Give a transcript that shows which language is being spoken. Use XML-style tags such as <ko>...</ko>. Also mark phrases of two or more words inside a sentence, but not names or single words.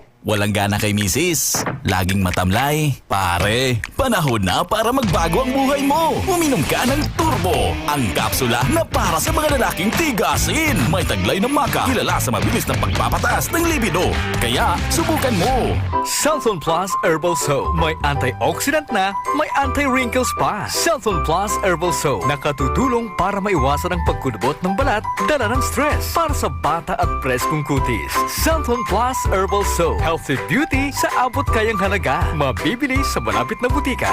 <tl>Walang gana kay misis. Laging matamlay. Pare, panahon na para magbago ang buhay mo. Uminom ka ng Turbo. Ang kapsula na para sa mga lalaking tigasin. May taglay ng maka. Kilala sa mabilis na pagpapataas ng libido. Kaya, subukan mo. Sunzone Plus Herbal Soap. May antioxidant na, may anti-wrinkles pa. Sunzone Plus Herbal Soap. Nakatutulong para maiwasan ang pagkulubot ng balat, dala ng stress. Para sa bata at preskong kutis. Sunzone Plus Herbal Soap.</tl> <en>Healthy beauty</en> <tl>sa abot kayang halaga. Mabibili sa malapit na butika.</tl>